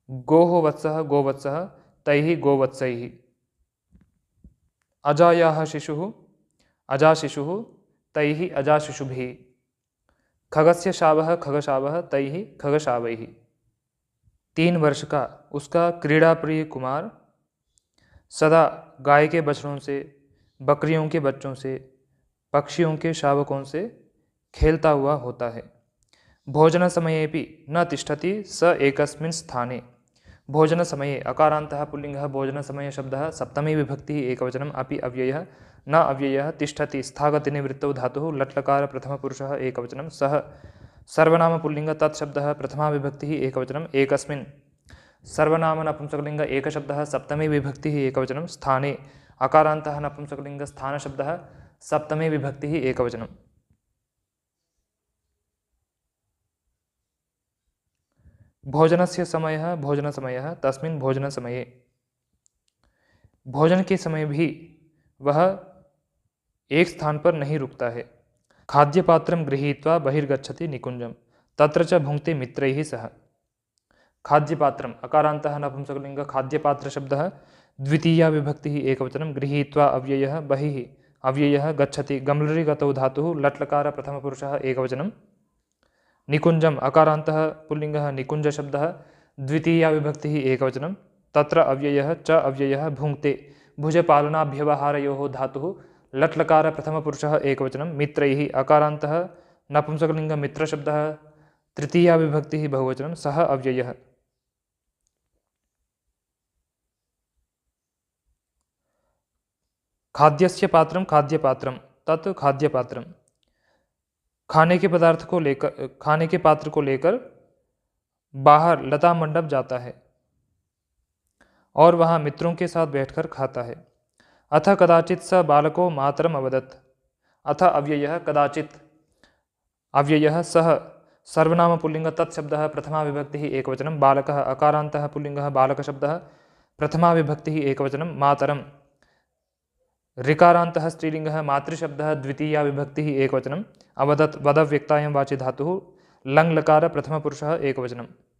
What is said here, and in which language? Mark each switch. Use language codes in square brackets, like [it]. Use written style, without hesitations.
[sa] गोः वत्सः गोवत्सः तैः गोवत्सैः। अजायाः शिशुः अजाशिशुः तैः अजाशिशुभिः। खगस्य शावः खगशावः तैः खगशावैः। [hi] 3 वर्ष का उसका क्रीड़ाप्रिय कुमार सदा गाय के बछड़ों से बकरियों के बच्चों से पक्षियों के शावकों से खेलता हुआ होता है। [sa] भोजन समयेपि न तिष्ठति स एकस्मिन् स्थाने। भोजन समये अकारान्तः पुल्लिङ्गः भोजन समय शब्दः सप्तमी विभक्तिः एकवचनम्। अपि अव्ययः न अव्ययः तिष्ठति स्थागतिनिवृत्तौ धातुः लट्लकार प्रथमपुरुषः एकवचनं। सः सर्वनाम पुल्लिङ्ग तत्शब्दः प्रथमा विभक्तिः एकवचनम्। एकस्मिन् सर्वनाम नपुंसकलिङ्ग एकशब्दः सप्तमी विभक्तिः एकवचनं। स्थाने अकारान्तः नपुंसकलिङ्ग स्थानशब्दः सप्तमी विभक्तिः एकवचनं। भोजनस्य समयः भोजनसमयः तस्मिन् भोजनसमये। [hi] भोजन के समय भी वह एक स्थान पर नहीं रुकता है। [sa] खाद्यपात्रं गृहीत्वा बहिर्गच्छति निकुञ्जं तत्र च भुङ्क्ते मित्रैः सह। खाद्यपात्रम् अकारान्तः नपुंसकलिङ्ग खाद्यपात्रशब्दः द्वितीया विभक्तिः एकवचनं। गृहीत्वा अव्ययः बहिः अव्ययः गच्छति गम्लरि गतौ धातुः लट्लकार प्रथमपुरुषः एकवचनं। निकुञ्जम् अकारान्तः पुल्लिङ्गः निकुञ्जशब्दः द्वितीया विभक्तिः एकवचनं। तत्र अव्ययः च अव्ययः भुङ्क्ते भुजपालनाभ्यवहारयोः धातुः लट्लकार प्रथमपुरुषः एकवचनं। मित्रैः अकारान्तः नपुंसकलिङ्ग मित्रशब्दः तृतीया विभक्तिः बहुवचनं। सः अव्ययः। खाद्यस्य पात्रं खाद्यपात्रं तत् खाद्यपात्रं। [hi] खाने के पात्र को लेकर बाहर लता मंडप जाता है और वहाँ मित्रों के साथ बैठकर खाता है। [sa] अथ कदाचित् स बालको मातरम् अवदत्। अथ अव्ययः कदाचित् अव्ययः सः सर्वनाम पुल्लिंग तत्शब्दः प्रथमा विभक्तिः एकवचनं बालकः अकारान्तः पुल्लिंगः बालकशब्दः प्रथमा विभक्तिः एकवचनं मातरं ऋकारान्तः स्त्रीलिङ्गः मातृशब्दः द्वितीया विभक्तिः एकवचनम् अवदत् वदव्यक्तायां वाचि धातुः लङ्लकार प्रथमपुरुषः एकवचनम्।